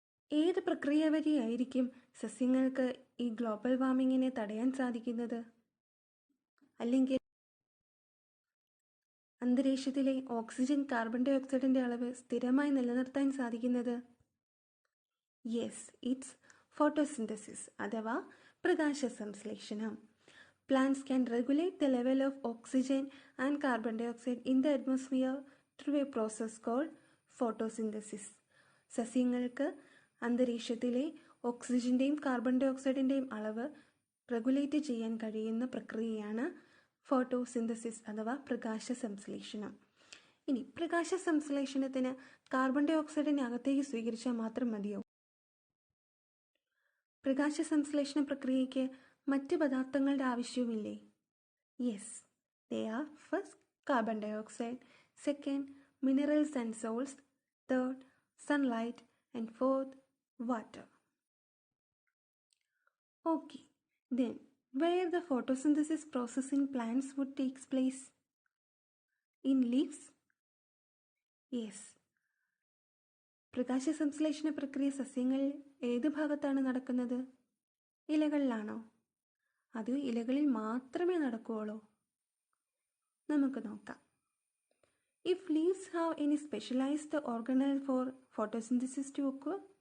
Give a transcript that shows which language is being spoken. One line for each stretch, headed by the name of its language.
Malayalam: ഏത് പ്രക്രിയ വഴിയായിരിക്കും സസ്യങ്ങൾക്ക് ഈ ഗ്ലോബൽ വാർമിങ്ങിനെ തടയാൻ സാധിക്കുന്നത്? അല്ലെങ്കിൽ അന്തരീക്ഷത്തിലെ ഓക്സിജൻ കാർബൺ ഡൈ ഓക്സൈഡിൻ്റെ അളവ് സ്ഥിരമായി നിലനിർത്താൻ സാധിക്കുന്നത്?
English: yes, it's photosynthesis
Malayalam: അഥവാ പ്രകാശ സംശ്ലേഷണം.
English: Plants can regulate the level of oxygen and carbon dioxide in the atmosphere through a process called photosynthesis.
Malayalam: സസ്യങ്ങൾക്ക് അന്തരീക്ഷത്തിലെ ഓക്സിജൻ്റെയും കാർബൺ ഡൈ ഓക്സൈഡിൻ്റെയും അളവ് റെഗുലേറ്റ് ചെയ്യാൻ കഴിയുന്ന പ്രക്രിയയാണ് ഫോട്ടോസിന്തസിസ് അഥവാ പ്രകാശ സംശ്ലേഷണം. ഇനി, പ്രകാശ സംശ്ലേഷണത്തിന് കാർബൺ ഡൈ ഓക്സൈഡിനെ അകത്തേക്ക് സ്വീകരിച്ചാൽ മാത്രം മതിയോ? പ്രകാശ സംശ്ലേഷണ പ്രക്രിയയ്ക്ക് മറ്റ് പദാർത്ഥങ്ങളുടെ ആവശ്യവുമില്ലേ?
English: Yes, they are first carbon dioxide, second minerals and salts, third sunlight and fourth water. Okay, then where the photosynthesis process in plants would takes place? In leaves? Yes.
Malayalam: പ്രകാശ സംശ്ലേഷണ പ്രക്രിയ സസ്യങ്ങളിൽ ഏത് ഭാഗത്താണ് നടക്കുന്നത്? ഇലകളിലാണോ? അത് ഇലകളിൽ മാത്രമേ നടക്കുകയുള്ളൂ? നമുക്ക് നോക്കാം.
English: If leaves have any specialised organelle for photosynthesis to occur?